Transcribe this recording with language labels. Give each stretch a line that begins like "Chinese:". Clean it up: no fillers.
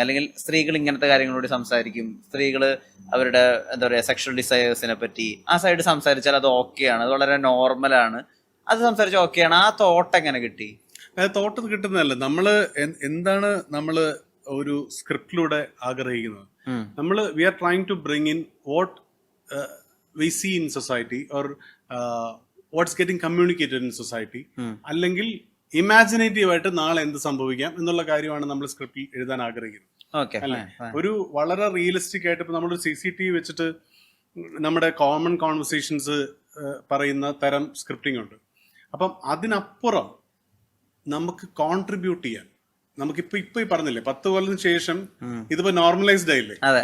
Malayalam: അല്ലെങ്കിൽ സ്ത്രീകൾ ഇങ്ങനത്തെ കാര്യങ്ങളോട് സംസാരിക്കും, സ്ത്രീകള് അവരുടെ എന്താ പറയാ സെക്ഷൽ ഡിസയേഴ്സിനെ പറ്റി ആ സൈഡ് സംസാരിച്ചാൽ അത് ഓക്കെയാണ്, അത് വളരെ നോർമലാണ്, അത് സംസാരിച്ചാൽ ഓക്കെയാണ്. ആ തോട്ട് എങ്ങനെ കിട്ടി? തോട്ട് കിട്ടുന്നതല്ല, നമ്മള് എന്താണ് നമ്മള് ഒരു സ്ക്രിപ്റ്റിലൂടെ ആഗ്രഹിക്കുന്നത്.
English: നമ്മള് we are trying to bring in what we see in society or what's getting communicated in society.
Malayalam: അല്ലെങ്കിൽ ഇമാജിനേറ്റീവ് ആയിട്ട് നാളെ എന്ത് സംഭവിക്കാം എന്നുള്ള കാര്യമാണ് നമ്മൾ സ്ക്രിപ്റ്റിൽ എഴുതാൻ ആഗ്രഹിക്കുന്നത്. ഒരു വളരെ റിയലിസ്റ്റിക് ആയിട്ട് ഇപ്പൊ നമ്മളൊരു CCTV വെച്ചിട്ട് നമ്മുടെ കോമൺ കോൺവെർസേഷൻസ് പറയുന്ന തരം സ്ക്രിപ്റ്റിംഗ് ഉണ്ട്. അപ്പം അതിനപ്പുറം നമുക്ക് കോൺട്രിബ്യൂട്ട് ചെയ്യാൻ നമുക്കിപ്പോ ഈ പറഞ്ഞില്ലേ 10 കൊല്ലത്തിന് ശേഷം ഇതിപ്പോ നോർമലൈസ്ഡ് ആയില്ലേ.